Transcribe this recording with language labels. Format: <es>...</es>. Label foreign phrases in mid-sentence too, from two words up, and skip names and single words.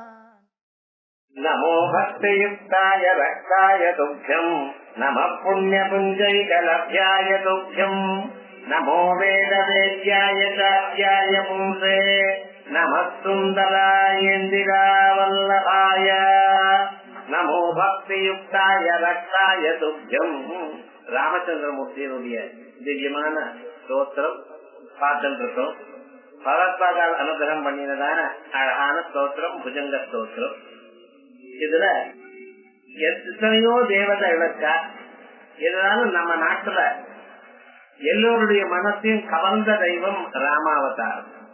<sa>नमो भक्तियुक्ताय रक्ताय तुभ्यं नमः पुण्यपुञ्जैकलभ्याय तुभ्यं नमो वेदवेद्याय चार्याय पुंसे नमः सुन्दरायेन्दिरावल्लभाय नमो भक्तियुक्ताय रक्ताय तुभ्यं.</sa> <ta>ராமச்சந்திரமூர்த்தியினுடைய திவ்யமான ஸ்தோத்திரம் பார்த்துட்டு இருக்கோம். பகவத்பாதால் அனுகிரகம் பண்ணினதான அழகான ஸ்தோத்திரம் புஜங்க ஸ்தோத்திரம். இதுல எத்தனையோ தேவதைகளுக்கா இதனால நம்ம நாட்டுல எல்லோருடைய மனசையும் கவர்ந்த தெய்வம் ராமாவதாரம்.</ta>